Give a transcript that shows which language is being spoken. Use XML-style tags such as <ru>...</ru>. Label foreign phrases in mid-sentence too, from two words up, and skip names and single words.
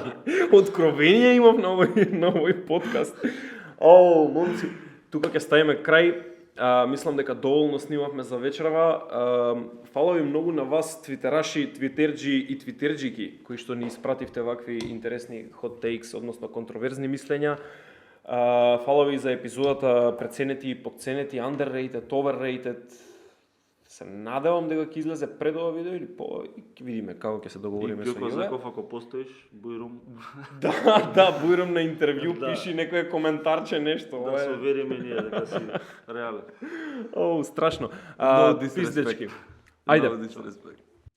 <mk>Откровение имав на овој подкаст. О, момци, тука ќе ставиме крај. Мислам дека доволно снимавме за вечерава. Фала ви многу на вас, твитераши, твитерџи и твитерџики, кои што ни испративте вакви интересни</mk> <en>hot takes,</en> <mk>односно контроверзни мислења. Фала ви за епизодата преценети и подценети,</mk> <en>underrated, overrated.</en> <mk>Се надевам дека ќе излезе пред ова видео или по и ќе видиме како ќе се И договориме со Ѓоко него. Зајков, ако постоиш, бујрум, Да, бујрам на интервју, Да. пиши некој коментарче нешто. да ова се е- увериме ние дека си реален. Оу, страшно.</mk> <en>No disrespect.</en> <mk>Пиздечки. Ајде.</mk> <en>No disrespect.</en>